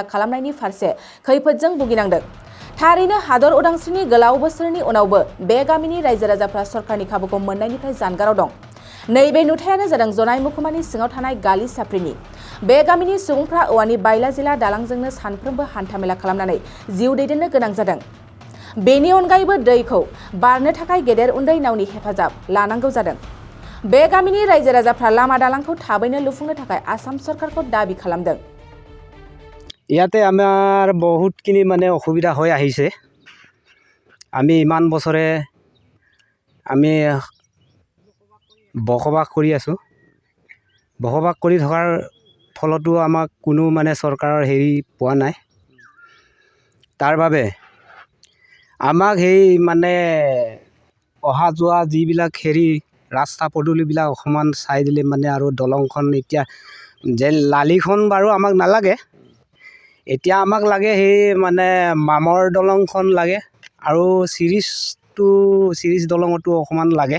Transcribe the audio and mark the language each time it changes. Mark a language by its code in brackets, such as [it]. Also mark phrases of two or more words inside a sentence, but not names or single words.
[brx] खालामनायनि फारसे खैफोदजों भुगिनांदों थारैनो हादर उदांस्रिनि गोलाव बोसोरनि उनावबो बे गामिनि रायजो राजाफ्रा सरकारनि खाबुखौ मोननायनिफ्राय जानगाराव दं नैबे नुथायानो जादों जनाय मुखुमानि सिङाव थानाय गालि साफ्रिनि बे गामिनि सुबुंफ्रा औवानि बायला जिला दालांजोंनो सानफ्रोमबो हान्थामेला खालामनानै जिउ दैदेननो गोनां जादों बेनि अनगायैबो दैखौ बारनो थाखाय गेदेर उन्दै नावनि हेफाजाब लानांगौ जादों बे गामिनि रायजो राजाफ्रा लामा दालांखौ थाबैनो लुफुंनो थाखाय आसाम सरकारखौ दाबि खालामदों [as] ইয়াতে আমাৰ বহুতখিনি মানে অসুবিধা হৈ আহিছে আমি ইমান বছৰে আমি বসবাস কৰি আছো বসবাস কৰি থকাৰ ফলতো আমাক কোনো মানে চৰকাৰৰ হেৰি পোৱা নাই তাৰ বাবে আমাক সেই মানে অহা যোৱা যিবিলাক হেৰি ৰাস্তা পদূলিবিলাক অকমান চাই দিলে মানে আৰু দলংখন এতিয়া যে লালিখন বাৰু আমাক নালাগে এতিয়া আমাক লাগে সেই মানে মামৰ দলংখন লাগে আৰু চিৰিজ দলঙটো অকমান লাগে